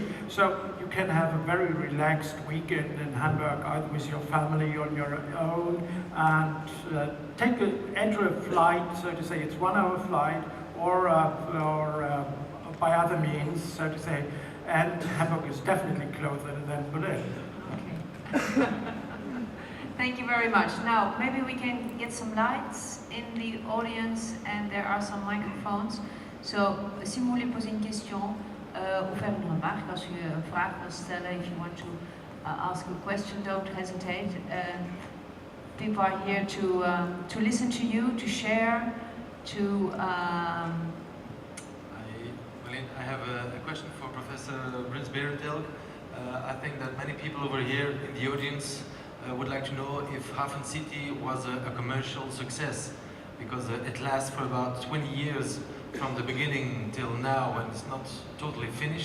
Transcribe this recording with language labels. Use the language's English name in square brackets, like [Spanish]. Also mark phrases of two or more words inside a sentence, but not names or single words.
[English] So you can have a very relaxed weekend in Hamburg, either with your family or on your own, and enter a flight, so to say, it's 1 hour flight, or by other means, so to say, and Hamburg is definitely closer than Berlin. Okay. Thank you very much. Now, maybe we can get some lights in the audience, and there are some microphones. So, [French] si vous voulez poser une question ou faire une remarque, [Dutch] als u een vraag wil stellen, [English] if you want to ask a question, don't hesitate. People are here to listen to you, to share, to... I have a question for Professor Brins Berentelk. I think that many people over here in the audience would like to know if Hafen City was a commercial success, because it lasts for about 20 years from the beginning till now, and it's not totally finished.